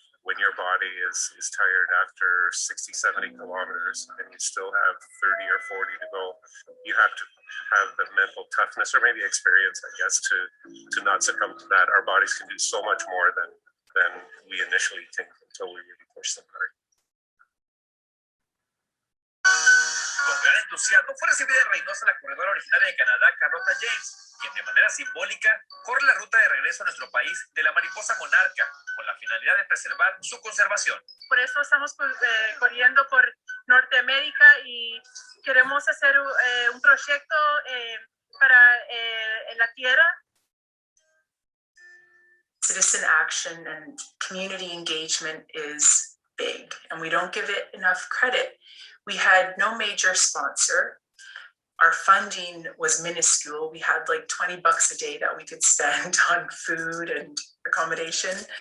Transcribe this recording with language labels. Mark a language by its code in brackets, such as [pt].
[en] When your body is tired after 60, 70 kilometers and you still have 30 or 40 to go, you have to have the mental toughness, or maybe experience, I guess, to not succumb to that. Our bodies can do so much more than we initially think until we really push them hard. [es] Con gran entusiasmo fue recibida en Reynosa la corredora originaria de Canadá, Carlotta James, quien de manera simbólica corre la ruta de regreso a nuestro país de la mariposa monarca, con la finalidad de preservar su conservación. Por eso estamos corriendo por Norteamérica y queremos hacer un proyecto para la tierra. [en] Citizen action and community engagement is big, and we don't give it enough credit. We had no major sponsor. Our funding was minuscule. We had like $20 a day that we could spend on food and accommodation.